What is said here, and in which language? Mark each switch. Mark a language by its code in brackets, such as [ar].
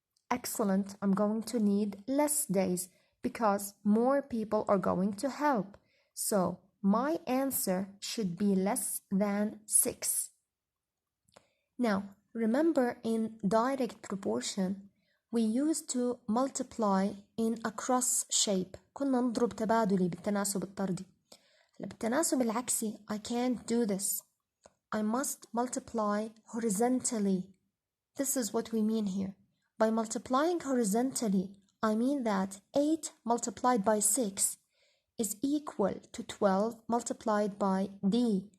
[en] Excellent, I'm going to need less days because more people are going to help. So my answer should be less than 6. Now, remember in direct proportion, we used to multiply in a cross shape. [ar] كنا نضرب تبادلي بالتناسب الطردي. بالتناسب العكسي, [en] I can't do this. I must multiply horizontally. This is what we mean here. By multiplying horizontally, I mean that 8 multiplied by 6 is equal to 12 multiplied by d.